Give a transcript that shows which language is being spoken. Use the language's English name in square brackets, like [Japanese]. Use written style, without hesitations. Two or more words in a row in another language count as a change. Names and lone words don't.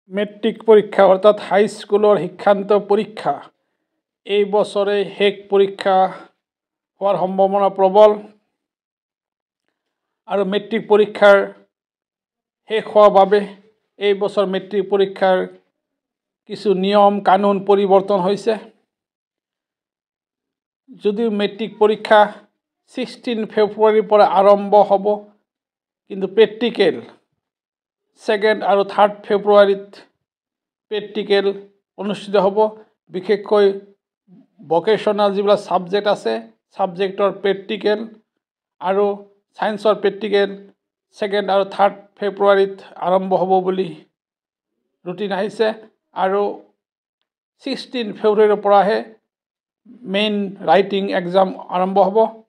[Bangla] মেট্রিক পরীক্ষা অর্থাৎ হাই স্কুলের শিক্ষান্ত পরীক্ষা এই বছরে শেষ পরীক্ষা হওয়ার সম্ভাবনা প্রবল আর মেট্রিক পরীক্ষার শেষ হওয়ার বাবে এই বছর মেট্রিক পরীক্ষার কিছু নিয়ম কানুন পরিবর্তন হয়েছে যদিও মেট্রিক পরীক্ষা 16 ফেব্রুয়ারির পরে আরম্ভ হব কিন্তু প্র্যাকটিক্যাল 2nd [Assamese] আৰু 3rd ফেব্ৰুৱাৰীত প্ৰ্যাকটিক্যাল অনুষ্ঠিত হ'ব বিশেষকৈ ভোকেশনাল যিবিলাক সাবজেক্ট আছে সাবজেক্টৰ প্ৰ্যাকটিক্যাল আৰু সায়েন্সৰ প্ৰ্যাকটিক্যাল 2nd আৰু 3rd ফেব্ৰুৱাৰীত আৰম্ভ হ'ব বুলি ৰুটিন আহিছে আৰু 16 ফেব্ৰুৱাৰীৰ পৰাহে [English] main writing exam [Assamese] আৰম্ভ হ'ব